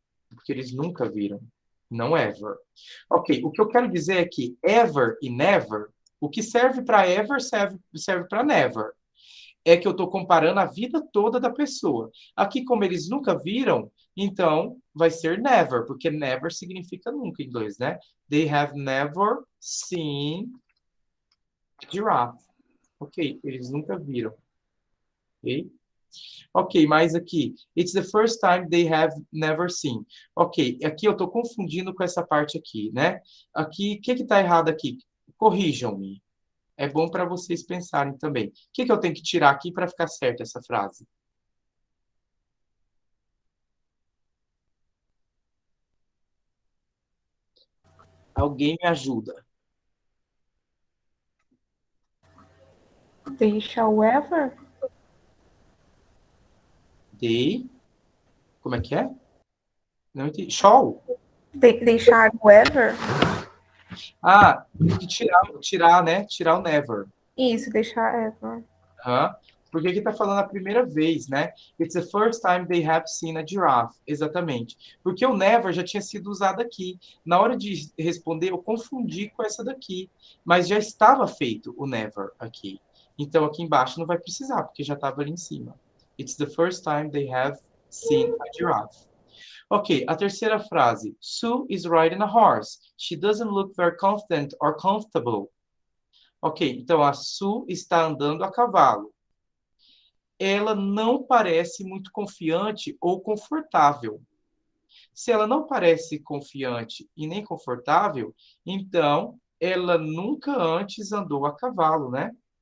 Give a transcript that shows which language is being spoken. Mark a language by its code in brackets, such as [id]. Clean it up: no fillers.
[pt] Porque eles nunca viram. Não ever. Ok, o que eu quero dizer é que ever e never, o que serve para ever serve para never. É que eu estou comparando a vida toda da pessoa. Aqui, como eles nunca viram, então vai ser never, porque never significa nunca em inglês, né? [en] They have never seen a giraffe. [pt] Ok, eles nunca viram. Ok? Ok, mas aqui, [en] it's the first time they have never seen. [pt] Ok, aqui eu estou confundindo com essa parte aqui, né? Aqui, o que está errado aqui? Corrijam-me. É bom para vocês pensarem também. O que eu tenho que tirar aqui para ficar certa essa frase? Alguém me ajuda. [en] They shall ever? [pt] They. Como é que é? Não entendi. Shall? [en] They shall ever? [pt] Ah, tem que tirar, né? Tirar o never. [en] Isso, they shall ever. Aham. [pt] Porque aqui está falando a primeira vez, né? [en] It's the first time they have seen a giraffe. [pt] Exatamente. Porque o never já tinha sido usado aqui. Na hora de responder, eu confundi com essa daqui. Mas já estava feito o never aqui. Então aqui embaixo não vai precisar, porque já estava ali em cima. [en] It's the first time they have seen a giraffe. Ok, [pt] a terceira frase. [en] Sue is riding a horse. She doesn't look very confident or comfortable. [pt] Ok, então a Sue está andando a cavalo. Ela não parece muito confiante ou confortável. Se ela não parece confiante e nem confortável, então ela nunca antes andou a cavalo, né?